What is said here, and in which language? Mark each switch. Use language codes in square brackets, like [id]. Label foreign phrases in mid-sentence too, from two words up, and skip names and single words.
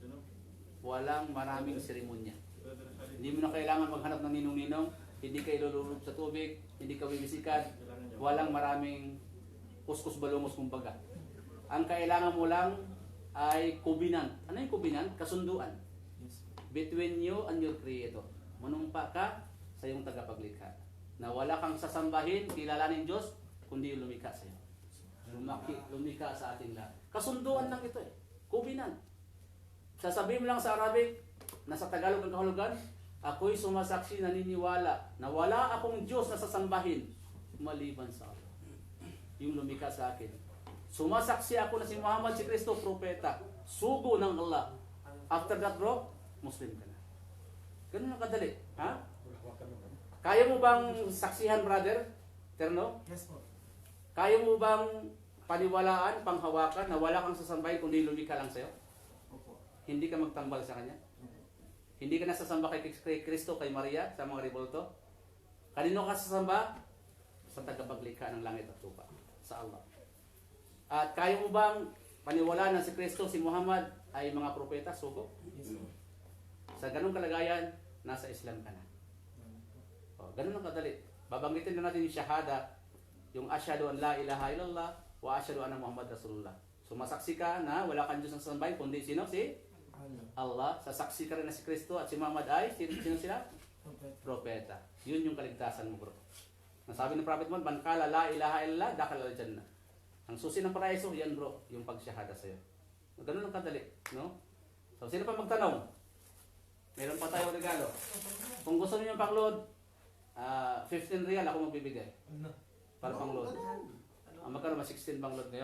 [tl] Sino? maraming seremonya. Brother Khalid. Hindi mo na kailangan maghanap ng ninong-ninong, hindi ka ilululog sa tubig, hindi ka bibisikan, Kailangan niya. walang maraming kuskus balungos kumbaga. Ang kailangan mo lang ay covenant. Ano yung covenant? Kasunduan. Yes. [en] Between you and your Creator. [tl] Manumpa ka sa iyong tagapaglikha. Na wala kang sasambahin, kilalanin Diyos, kundi yung lumikha sa iyo. Lumikha sa ating lahat. Kasunduan lang ito eh. Covenant. Sasabihin mo lang sa Arabic, nasa Tagalog ang kahulugan, ako'y sumasaksi, naniniwala na wala akong Diyos na sasambahin maliban sa Allah. Yung lumikha sa akin. Sumasaksi ako na si Muhammad, si Kristo, propeta. Sugo ng Allah. [en] After that [tl] bro, Muslim ka na. Ganun ang kadali. Ha? Kaya mo bang saksihan, brother Terno? Yes po. Kaya mo bang paniwalaan, panghawakan na wala kang sasambahin kundi lumikha lang sa'yo? Opo. Hindi ka magtambal sa Kanya? Hindi ka nasasamba kay Kristo, kay Maria, sa mga rebulto? Kanino ka sasamba? Sa tagapaglikha ng langit at lupa, sa Allah. At kaya mo bang paniwalaan na si Kristo, si Muhammad ay mga propeta, sugo? Yes po. Sa ganung kalagayan, nasa Islam ka na. O, ganun ang kadali. Babanggitin na natin yung shahada, yung [ar] أشهد أن لا إله إلا الله وأشهد أن محمدا رسول الله. [tl] Sumasaksi ka na wala kang Diyos na sasambahin kundi sino? Si Allah. Allah. Sasaksi ka rin na si Kristo at si Muhammad ay sino sila? Prophet. Propeta. Yun yung kaligtasan mo, bro. Nasabi ng Prophet Muhammad, [ar] من قال لا إله إلا الله دخل الجنة. [tl] Ang susi ng paraiso, yan bro, yung pagsyahada sa'yo. Ganun ang kadali, no? So, sino pa magtanong? Meron pa tayong regalo. Kung gusto niyo yung pang-load, 15 real ako magbibigay. Ano? Para pang-load. Magkano ba 16 pang-load kayo?